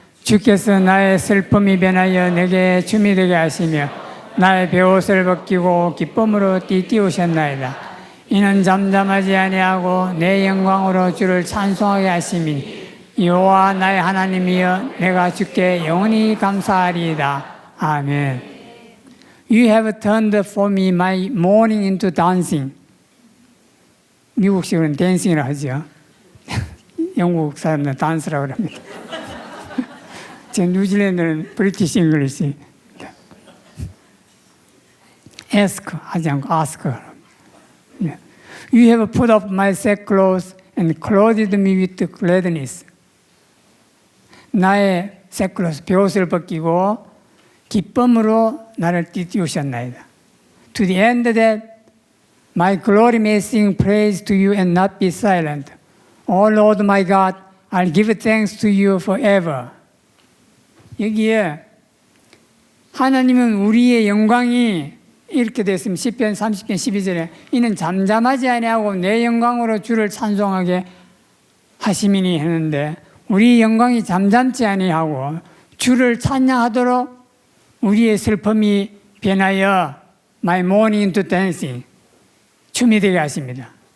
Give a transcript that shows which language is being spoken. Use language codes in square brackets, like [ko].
[ko] 주께서 나의 슬픔이 변하여 내게 춤이 되게 하시며 나의 베옷을 벗기고 기쁨으로 띠띠우셨나이다. 이는 잠잠하지 아니하고 내 영광으로 주를 찬송하게 하심이니 여호와 나의 하나님이여 내가 주께 영원히 감사하리이다. 아멘. [en] You have turned for me my mourning into dancing. [ko] 미국식으로는 댄싱이라고 하죠. 영국 사람들은 단스라고 합니다. 제 뉴질랜드는 브리티시 잉글리시. ask 하지 않고 ask. [en] You have put off my sackcloth and clothed me with gladness. [ko] 나의 sackcloth, 베옷을 벗기고 기쁨으로 나를 띠띠우셨나이다. [en] To the end that my glory may sing praise to you and not be silent. O Lord my God, I'll give thanks to you forever. [ko] 여기에 하나님은 우리의 영광이 이렇게 됐으면 시편 30편 12절에 이는 잠잠하지 아니하고 내 영광으로 주를 찬송하게 하심이니 했는데 우리 영광이 잠잠지 아니하고 주를 찬양하도록 우리의 슬픔이 변하여 [en] my mourning into dancing [ko] 춤이 되게 하십니다.